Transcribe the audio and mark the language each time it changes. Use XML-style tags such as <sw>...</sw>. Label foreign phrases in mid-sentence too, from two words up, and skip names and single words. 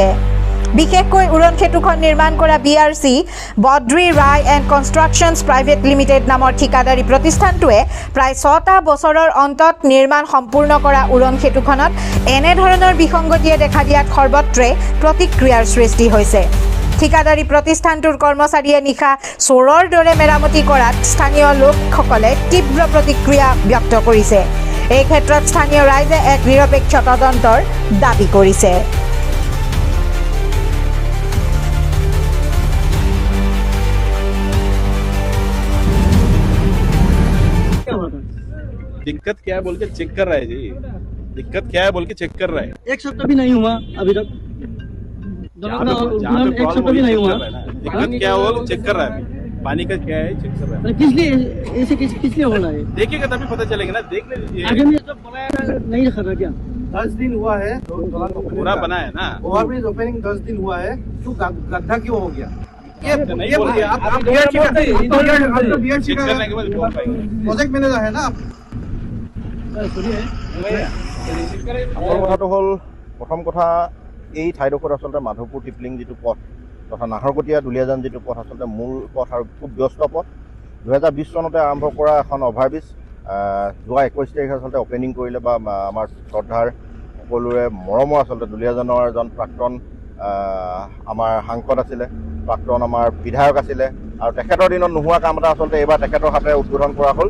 <as>বিশেষকৈ উৰণ সেতুখন নিৰ্মাণ কৰা BRC বদ্ৰী ৰায় এণ্ড কনষ্ট্ৰাকশ্যনছ প্ৰাইভেট লিমিটেড নামৰ ঠিকাদাৰী প্ৰতিষ্ঠানটোৱে প্ৰায় 6টা বছৰৰ অন্তত নিৰ্মাণ সম্পূৰ্ণ কৰা উৰণ সেতুখনত এনেধৰণৰ বিসংগতিয়ে দেখা দিয়াত সৰ্বত্ৰে প্ৰতিক্ৰিয়াৰ সৃষ্টি হৈছে। ঠিকাদাৰী প্ৰতিষ্ঠানটোৰ কৰ্মচাৰীয়ে নিশা চোৰৰ দৰে মেৰামতি কৰাত স্থানীয় লোকসকলে তীব্ৰ প্ৰতিক্ৰিয়া ব্যক্ত কৰিছে। এই ক্ষেত্ৰত স্থানীয় ৰাইজে এক নিৰপেক্ষ তদন্তৰ দাবী কৰিছে।</as> <hi>दिक्कत क्या है बोल के चेक कर रहा है जी। दिक्कत क्या है बोल के चेक कर रहा है। एक सप्ताह भी नहीं हुआ अभी तक। एक सप्ताह भी नहीं हुआ। दिक्कत क्या है वो चेक कर रहा है। पानी का क्या है चेक कर रहा है। किस लिए ऐसे किस लिए हो रहा है? देखिएगा तभी पता चलेगा ना। देख लीजिए आगे में सब बनाया नहीं रखा था क्या? 10 दिन हुआ है पूरा बना है ना।</hi> <en>overbridge opening</en> <hi>10 दिन हुआ है, तो गड्ढा क्यों हो गया? नहीं बोलिए आप चेक करने के बाद रिपोर्ट पाएंगे। प्रोजेक्ट मैनेजर है ना आप?</hi> <as>কথাটো হ'ল, প্ৰথম কথা এই ঠাইডোখৰত আচলতে মাধৱপুৰ টিপলিং যিটো পথ তথা নাহৰকটীয়া দুলীয়াজান যিটো পথ আচলতে মূল পথ আৰু খুব ব্যস্ত পথ। 2020 চনতে আৰম্ভ কৰা এখন অভাৰব্ৰিজ যোৱা 21 তাৰিখে আচলতে অপেনিং কৰিলে বা আমাৰ শ্ৰদ্ধাৰ সকলোৰে মৰমৰ আচলতে দুলীয়াজানৰ এজন প্ৰাক্তন আমাৰ সাংসদ আছিলে, প্ৰাক্তন আমাৰ বিধায়ক আছিলে আৰু তেখেতৰ দিনত নোহোৱা কাম এটা আচলতে এইবাৰ তেখেতৰ হাতে উদ্বোধন কৰা হ'ল।</as>